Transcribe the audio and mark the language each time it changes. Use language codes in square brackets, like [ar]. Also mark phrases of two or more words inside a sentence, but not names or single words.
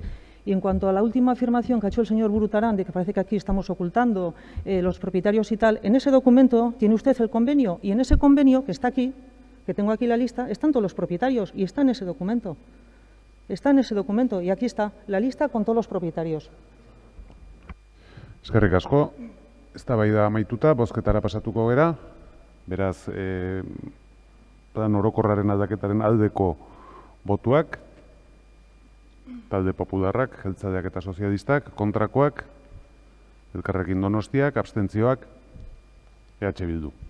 [es] Y en cuanto a la última afirmación que ha hecho el señor Burutarán, de que parece que aquí estamos ocultando los propietarios y tal, en ese documento tiene usted el convenio, y en ese convenio, que está aquí, que tengo aquí la lista, están todos los propietarios y está en ese documento. Está en ese documento y aquí está la lista con todos los propietarios. [eu] Eskerrik asko, eztabaida amaituta, bozketara pasatuko gera. Beraz, plan orokorraren aldaketaren aldeko botuak, talde popularrak, jeltzaleak eta sozialistak, kontrakoak, Elkarrekin Donostiak, abstentzioak, EH Bildu.